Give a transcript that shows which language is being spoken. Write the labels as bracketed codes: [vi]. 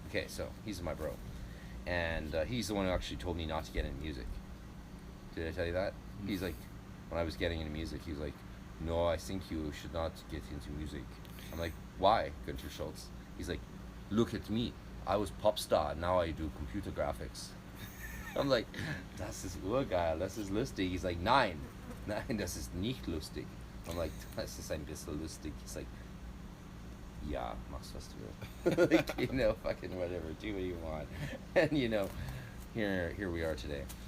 [en] Okay, so he's my bro, and he's the one who actually told me not to get into music. Did I tell you that? He's like, when I was getting into music, he was like, "No, I think you should not get into music." I'm like, "Why, Gunter Schultz?" He's like, "Look at me. I was pop star. Now I do computer graphics." I'm like, [de] "Das ist urgeil. Das ist lustig." [en] He's like, [de] "Nein, nein, das ist nicht lustig." [en] I'm like, [de] "Das ist ein bisschen lustig." [en] He's like, [de] "Ja, machst was du willst." [en] Like, you know, fucking whatever. Do what you want. And you know, here we are today.